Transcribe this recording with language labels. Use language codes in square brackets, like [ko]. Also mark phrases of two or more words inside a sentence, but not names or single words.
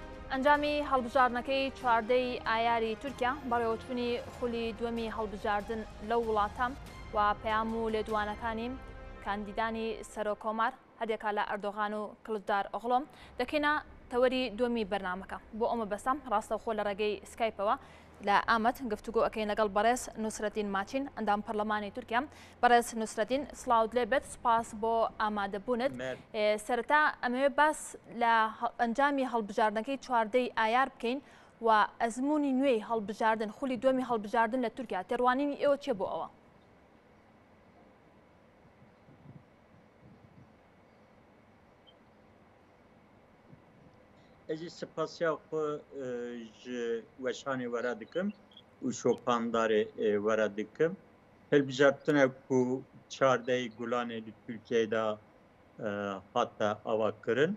[ckb] ئەنجامی هەڵبژاردنەکەی چواردەی ئایاری تورکیا بەڕێوەچوونی خولی دووەمی هەڵبژاردن لەو وڵاتە و پەیام و لێدوانەکانی کاندیدانی سەرۆکۆمار هەردێکا لە ئەردۆغان و کلدار ئۆغڵۆم دەکەینە تەوەری دووەمی بەرنامەکە بۆ ئەمە بەسەم ڕاستەوخۆ لە ڕێگەی سکایپەوە لە ئامەد گفتوگۆ ئەەکەین لەگەڵ بەڕێز نوسرەتین ماچین ئەندام پەرلەمانی تورکیا. بەڕێز نوسرەتین سڵاوت لێبێت، سپاس بۆ ئامادەبوونت. سەرەتا ئەمەوێ باس لە ئەنجامی هەڵبژاردنەکەی چواردەی ئایار بکەین و ئەزمموی نوێی هەڵبژاردن خولی دووەمی هەڵبژاردن لە تورکیا تێڕوانینی ئێوە چێ بۆ ئەوە؟ [ku] Ez ê spasiya xwe ji weşanê were dikim û şopandarê were dikim. Hilbijartina ku çardeyê gulanê li Tirkiyeyê de hate avakirin.